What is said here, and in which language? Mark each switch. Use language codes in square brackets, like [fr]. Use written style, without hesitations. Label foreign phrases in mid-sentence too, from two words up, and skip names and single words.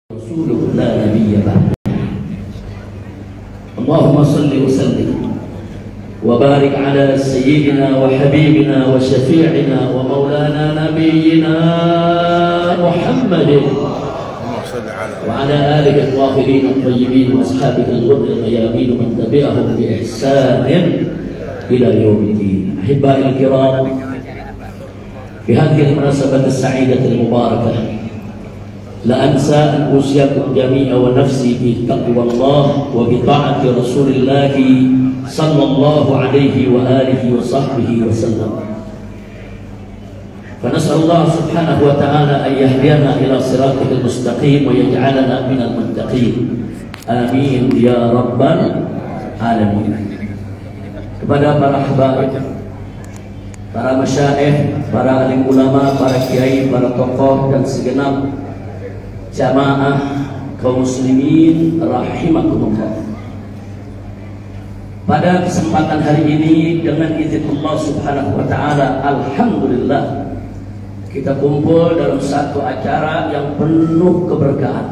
[ar] رسوله لا نبي بعده. اللهم صل وسلم وبارك على سيدنا وحبيبنا وشفيعنا ومولانا نبينا محمد وعلى آله الطاهرين الطيبين وأصحابه الغر الميامين من تبعهم بإحسان إلى يوم الدين. أحبائي الكرام، في هذه المناسبة السعيدة المباركة لا أنسى أن أوصيكم جميعا ونفسي بتقوى الله وبطاعة رسول الله صلى الله عليه وآله وصحبه وسلم. فنسأل الله سبحانه وتعالى أن يهدينا إلى صراطه المستقيم ويجعلنا من المتقين. آمين يا رب العالمين. [id] Kepada para habaib, para masyaikh, para alim ulama, para kiai, para tokoh dan segenap jamaah kaum muslimin rahimakumullah. Pada kesempatan hari ini dengan izin Allah [ar] سبحانه وتعالى, [id] alhamdulillah kita kumpul dalam satu acara yang penuh keberkahan.